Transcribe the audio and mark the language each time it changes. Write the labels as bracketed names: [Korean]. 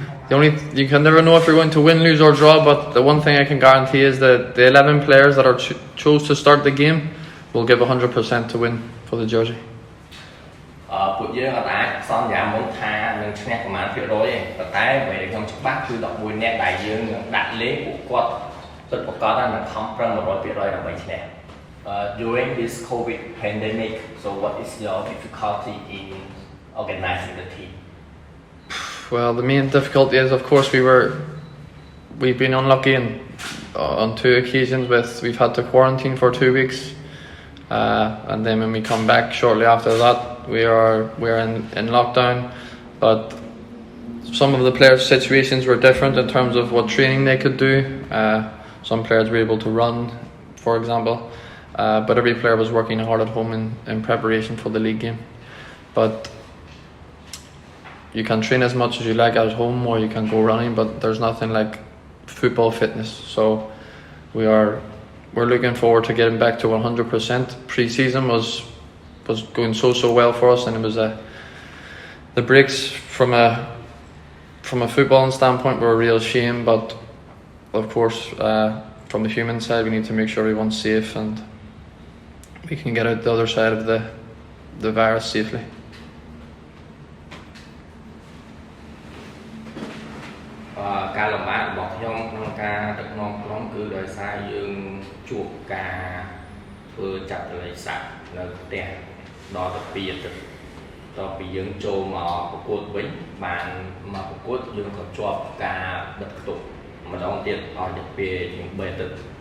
[English] You can never know if you're going to win, lose or draw, but the one thing I can guarantee is that the 11 players that are chose to start the game will give 100% to win for the jersey. [Khmer] ពួកយើងអត់អាចសន្យាមុនថានឹងឈ្នះប្រមាណភាគរយទេប៉ុន្តែអ្វីដែលខ្ញុំច្បាស់គឺ11អ្នកដែលយើងនឹងដាក់លេងពួកគាត់ពិតប្រាកដថានឹងខំប្រឹង 100% ដើម្បីឈ្នះ During this COVID pandemic, so what is your difficulty in organizing the team? [English] Well, the main difficulty is, of course, we've been unlucky on 2 occasions we've had to quarantine for 2 weeks, and then when we come back shortly after that, we're in lockdown. But some of the players' situations were different in terms of what training they could do. Some players were able to run, for example, but every player was working hard at home in preparation for the league game. But you can train as much as you like at home, or you can go running, but there's nothing like football fitness. So we're looking forward to getting back to 100%. Pre-season was going so well for us, and it was the breaks from a footballing standpoint were a real shame. But of course, from the human side, we need to make sure everyone's safe and we can get out the other side of the virus safely. [Khmer] ការលំបាករបស់ខ្ញុំក្នុងការដឹកនាំក្រុមគឺដោយសារយើងជួបការធ្វើចាត់តលិស័កនៅផ្ទះដល់ទៅ2អាទិត្យតទៅពីយើងចូលមកប្រកួតវិញបានមកប្រកួតយើងក៏ជាប់ការបិទគប់ម្ដងទៀតឲ្យទៅពេលជាង3អាទិត្យ